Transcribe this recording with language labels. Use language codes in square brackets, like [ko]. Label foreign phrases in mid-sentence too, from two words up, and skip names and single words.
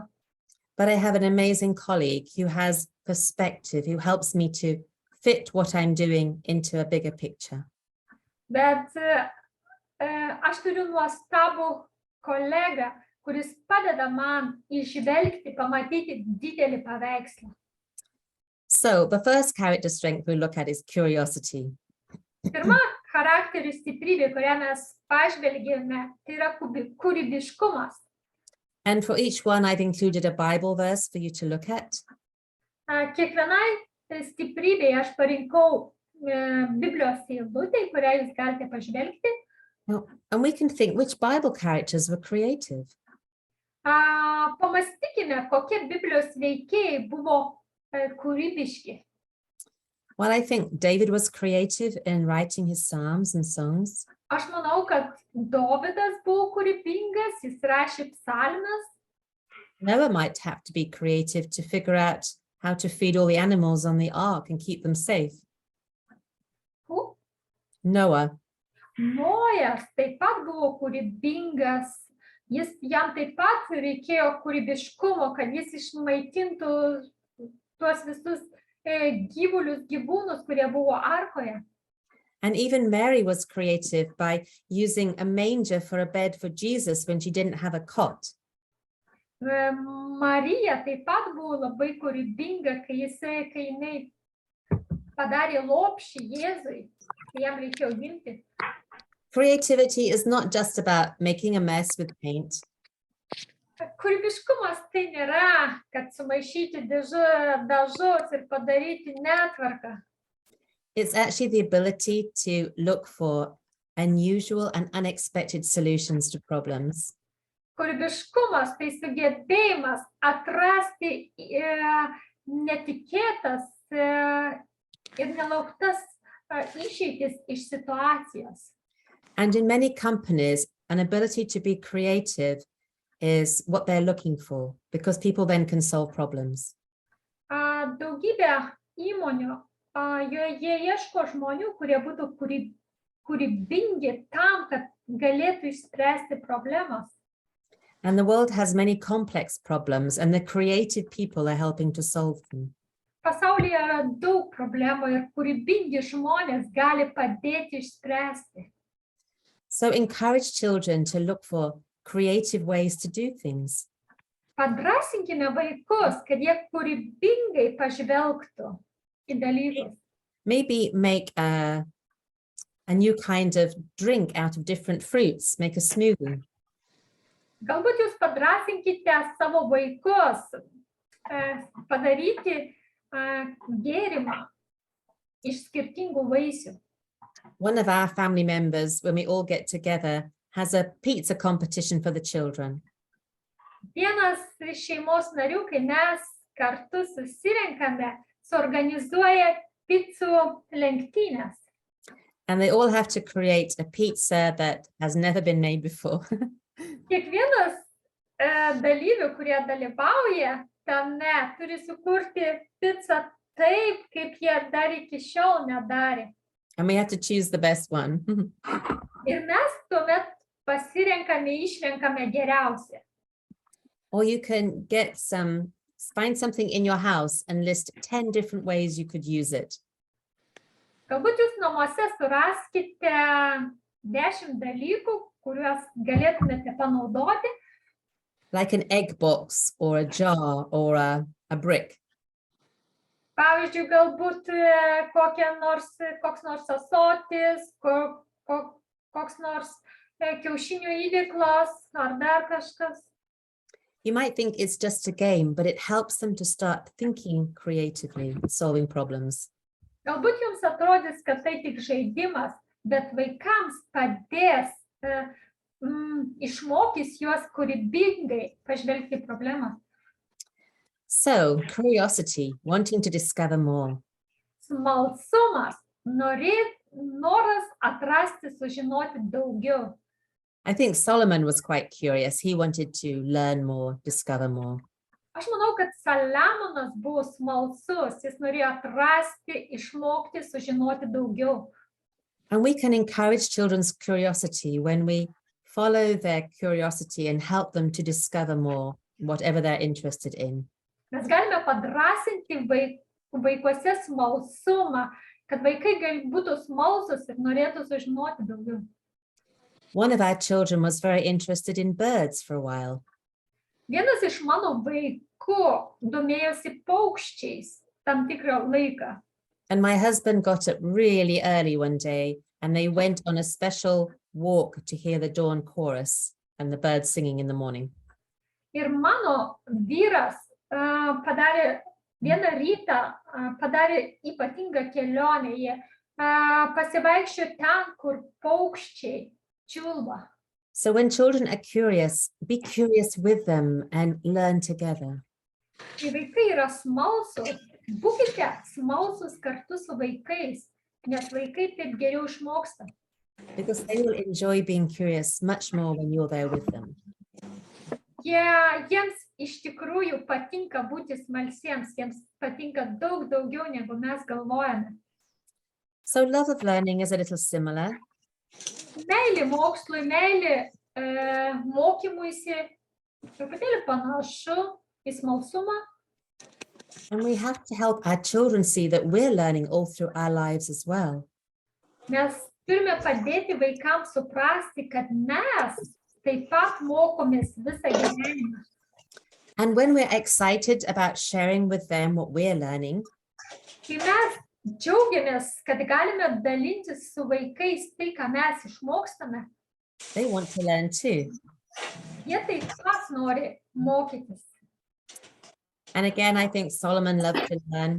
[en] But I have an amazing colleague who has perspective, who helps me to fit what I'm doing into a bigger picture. [lt] Bet aš turiu nuostabų kolegą, kuris padeda man įžvelgti, pamatyti didelį paveikslą. [en] So the first character strength we look at is curiosity. [lt] Pirma charakterio stiprybė, kurią mes pažvelgėme, tai yra kūrybiškumas. [en] And for each one, I've included a Bible verse for you to look at. [lt] Kiekvienai stiprybei aš parinkau Biblijos eilutę, kurią jūs galite pažvelgti. [en] And we can think which Bible characters were creative. [lt] Pamastykime, kokie Biblijos veikėjai buvo kūrybiški. [en] Well, I think David was creative in writing his psalms and songs. [lt] Aš manau, kad Dovydas buvo kūrybingas, jis rašė psalmes. [en] Noah might have to be creative to figure out how to feed all the animals on the ark and keep them safe. Who? Noah. [lt] Nojas taip pat buvo kūrybingas. Jam taip pat reikėjo kūrybiškumo, kad jis išmaitintų tuos visus gyvūnus, kurie buvo arkoje. [en] And even Mary was creative by using a manger for a bed for Jesus when she didn't have a cot. [lt] Marija taip pat buvo labai kūrybinga, kai jinai padarė lopšį Jėzui, kai jam reikėjo gimti. [en] Creativity is not just about making a mess with paint. [lt] Kūrybiškumas tai nėra, kad sumaišyti dažus ir padaryti netvarką. [en] It's actually the ability to look for unusual and unexpected solutions to problems. [lt] Kūrybiškumas tai sugebėjimas atrasti netikėtas ir nelauktas išeitis iš situacijos. [en] And in many companies, an ability to be creative is what they're looking for, because people then can solve problems. [lt] Daugybė įmonių, jie ieško žmonių, kurie būtų kūrybingi tam, kad galėtų išspręsti problemas. [en] And the world has many complex problems, and the creative people are helping to solve them. [lt] Pasaulyje yra daug problemų ir kūrybingi žmonės gali padėti išspręsti. [en] So encourage children to look for creative ways to do things. [lt] Padrąsinkime vaikus, kad jie kūrybingai pažvelgtų į dalykus. [en] Maybe make a new kind of drink out of different fruits, make a smoothie. [lt] Galbūt jūs padrąsinkite savo vaikus padaryti gėrimą iš skirtingų vaisių. [en] One of our family members, when we all get together, has a pizza competition for the children. [lt] Vienas iš šeimos narių, kai mes kartu susirenkame, suorganizuoja picų lenktynės. [en] And they all have to create a pizza that has never been made before. [lt] Kiekvienas dalyvių, kurie dalyvauja tame, turi sukurti picą taip, kaip jie dar iki šiol nedarė. [en] And we have to choose the best one. [lt] Ir mes tuomet išrenkame geriausią. [en] Or you can find something in your house and list 10 different ways you could use it. [lt] Galbūt jūs namuose suraskite 10 dalykų, kuriuos galėtumėte panaudoti, [en] like an egg box or a jar or a brick. [lt] pavyzdžiui, galbūt koks nors ąsotis, koks nors kiaušinių įdėklas ar dar kažkas. [en] You might think it's just a game, but it helps them to start thinking creatively, solving problems. [lt] Galbūt jums atrodys, kad tai tik žaidimas, bet vaikams padės, išmokys juos kūrybingai pažvelgti problemą. [en] So, curiosity, wanting to discover more. [lt] Smalsumas, noras atrasti, sužinoti daugiau. [en] I think Solomon was quite curious. He wanted to learn more, discover more. [lt] Aš manau, kad Saliamonas buvo smalsus, jis norėjo atrasti, išmokti, sužinoti daugiau. [en] And we can encourage children's curiosity when we follow their curiosity and help them to discover more, whatever they're interested in. [lt] Mes galime padrasinti vaikuose smalsumą, kad vaikai būtų smalsus ir norėtų sužinoti daugiau. [en] One of our children was very interested in birds for a while. [lt] Vienas iš mano vaikų domėjosi paukščiais tam tikrą laiką. [en] And my husband got up really early one day and they went on a special walk to hear the dawn chorus and the birds singing in the morning. [lt] Ir mano vyras padarė vieną rytą, padarė ypatingą kelionę. Jie pasivaikščiojo ten, kur paukščiai čiulba. [en] So when children are curious, be curious with them and learn together. [lt] Kai vaikai yra smalsus, būkite smalsus kartu su vaikais, nes vaikai taip geriau išmoksta. [en] Because they will enjoy being curious much more when you're there with them. [lt] Jiems iš tikrųjų patinka būti smalsiems, jiems patinka daug daugiau, negu mes galvojame. [en] So love of learning is a little similar. [lt] Meilė mokslui, meilė mokymuisi, truputėlį panašu į smalsumą. [en] And we have to help our children see that we're learning all through our lives as well. [lt] Mes turime padėti vaikams suprasti, kad mes taip pat mokomės visą gyvenimą. [en] And when we're excited about sharing with them what we're learning, [lt] kai mes džiaugiamės, kad galime dalintis su vaikais tai, ką mes išmokstame, [en] they want to learn too. [lt] Jie taip pat nori mokytis. [en] And again, I think Solomon loved to learn.